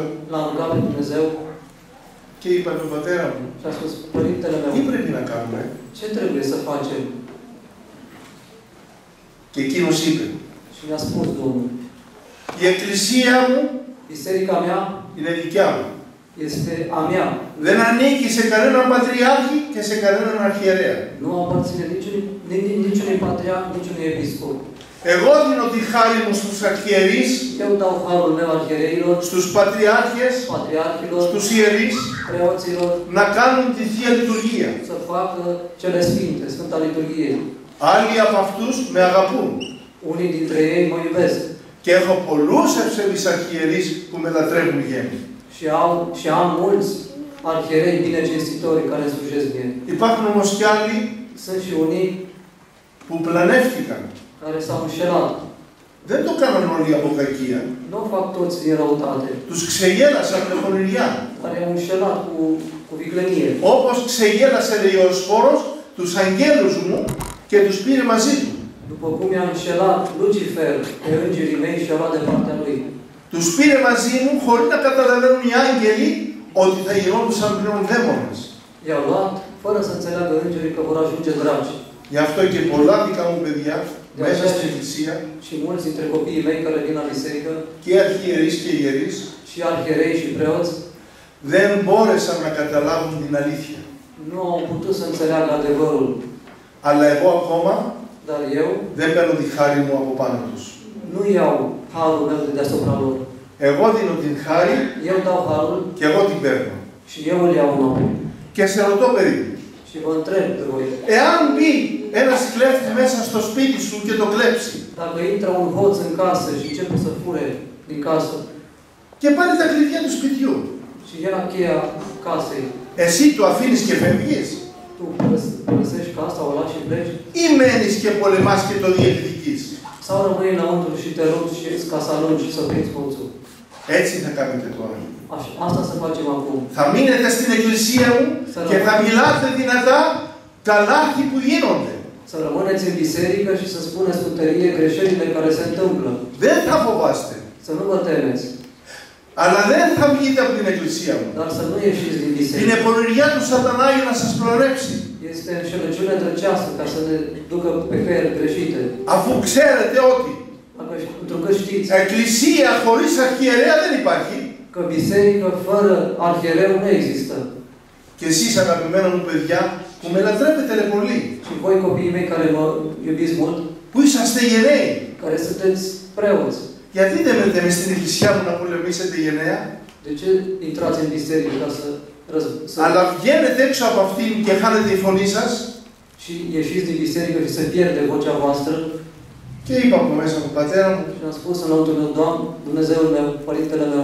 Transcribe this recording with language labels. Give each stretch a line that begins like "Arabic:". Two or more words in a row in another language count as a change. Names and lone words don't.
Romanian: l-am rugat pe Dumnezeu
Greek: και είπα τον πατέρα μου,
Romanian: și a spus, Părintele
Greek: τι
Romanian: meu,
Greek: πρέπει να κάνουμε?
Romanian: ce trebuie să facem?
Greek: Και εκείνος είπε,
Romanian: Și mi-a spus Domnul,
Greek: η εκκλησία μου
Romanian: biserica mea
Greek: είναι δικιά μου.
Romanian: este a mea.
Greek: Δεν ανήκει σε κανέναν πατριάρχη και σε κανέναν αρχιερέα.
Romanian: Nu aparține niciunui patriarh, niciunui episcop.
Greek: Εγώ δίνω τη χάρη μου στους αρχιερείς,
Romanian: Eu dau harul meu arhiereilor,
Greek: στους πατριάρχες,
Romanian: patriarhilor,
Greek: στους ιερείς,
Romanian: preoților,
Greek: να κάνουν τη Θεία Λειτουργία.
Romanian: să facă cele sfinte, Sfânta Liturghie.
Greek: Άλλοι από αυτούς με αγαπούν.
Romanian: Unii dintre ei mă iubesc
Greek: Και έχω πολλούς ευσεβείς αρχιερείς που με λατρεύουν γέμοι.
Romanian: și am mulți arhierei bine cinstitori care îmi slujesc mie.
Greek: Υπάρχουν όμως κι άλλοι
Romanian: Sunt și unii
Greek: που πλανεύτηκαν.
Romanian: care s-au înșelat.
Greek: Δεν το κάναν όλοι από κακία.
Romanian: Nu o fac toți din răutate,
Greek: Τους ξεγέλασαν με πονηριά.
Romanian: care au înșelat cu viclenie.
Greek: Όπως ξεγέλασε, λέει ο Σπόρος, τους αγγέλους μου και τους πήρε μαζί του.
Romanian: După cum i-a înșelat Lucifer pe îngerii mei și a luat de partea lui.
Greek: Τους πήρε μαζί μου χωρίς να καταλαβαίνουν οι άγγελοι ότι θα γινόντουσαν πλέον δαίμονες.
Romanian: I-au luat fără să înțeleagă îngerii că vor ajunge dragi.
Greek: Γι' αυτό και πολλά δικά μου παιδιά μέσα στην Εκκλησία
Romanian: Și mulți dintre copiii mei care vin la biserică,
Greek: και αρχιερείς και ιερείς
Romanian: și arhierei și preoți,
Greek: δεν μπόρεσαν να καταλάβουν την αλήθεια.
Romanian: nu au putut să înțeleagă adevărul.
Greek: Αλλά εγώ ακόμα
Romanian: Dar eu
Greek: δεν παίρνω τη χάρη μου από πάνω τους.
Romanian: nu iau harul meu de deasupra lor.
Greek: Εγώ δίνω την χάρη
Romanian: Eu dau harul
Greek: και εγώ την παίρνω.
Romanian: și eu îl iau înapoi.
Greek: Και σε ρωτώ, παιδί,
Romanian: Și vă întreb pe voi,
Greek: εάν μπει ένας κλέφτης μέσα στο σπίτι σου και το κλέψει
Romanian: dacă intră un hoț în casă și începe să fure din casă
Greek: και πάρει τα κλειδιά του σπιτιού,
Romanian: și ia cheia casei,
Greek: εσύ το αφήνεις και φεύγεις
Romanian: tu părăsești casa, o lași și pleci?
Greek: ή μένεις και πολεμάς και το διεκδικείς?
Romanian: Sau rămâi înăuntru și te rogi și ca să alungi și să prinzi hoțul?
Greek: Έτσι θα κάνετε τώρα.
Romanian: Asta să facem acum.
Greek: Θα μείνετε στην εκκλησία μου και θα μιλάτε δυνατά τα λάθη που γίνονται.
Romanian: Să rămâneți în biserică și să spuneți cu tărie greșelile care se întâmplă.
Greek: Δεν θα φοβάστε.
Romanian: Să nu vă temeți.
Greek: Αλλά δεν θα βγείτε από την εκκλησία μου.
Romanian: Dar să nu ieșiți din biserică.
Greek: Είναι πονηριά του σατανά για να σας προρέψει.
Romanian: Este înșelăciune drăcească ca să ne ducă pe căieri greșite.
Greek: Αφού ξέρετε ότι
Romanian: Pentru că știți
Greek: εκκλησία χωρίς αρχιερέα δεν υπάρχει.
Romanian: că biserică fără arhiereu nu există.
Greek: Και εσείς αγαπημένα μου παιδιά που με λατρέπετε πολύ,
Romanian: Și voi copiii mei care mă iubiți mult,
Greek: που είσαστε γενναίοι,
Romanian: care sunteți preoți,
Greek: γιατί δεν μένετε μες στην εκκλησία μου να πολεμήσετε γενναία,
Romanian: de ce intrați în biserică ca să
Greek: αλλά βγαίνετε έξω από αυτήν και χάνετε η φωνή σας?
Romanian: și ieșiți din biserică și se pierde vocea voastră?
Greek: Και είπα από μέσα μου, πατέρα μου,
Romanian: Și am spus înăuntru meu, Doamne, Dumnezeul meu, Părintele meu,